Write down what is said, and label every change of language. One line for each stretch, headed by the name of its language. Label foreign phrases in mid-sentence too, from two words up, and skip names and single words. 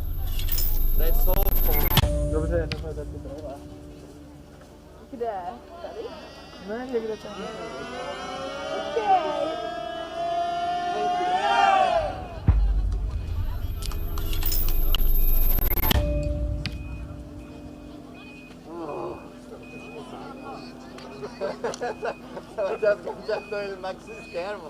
English: That's all for...
Czech: Dobře, nechaj taky tohle. Kde? Tady? Ne, někde tam.
English: Okay.
Italian: Stavo già sganciando il maxi schermo.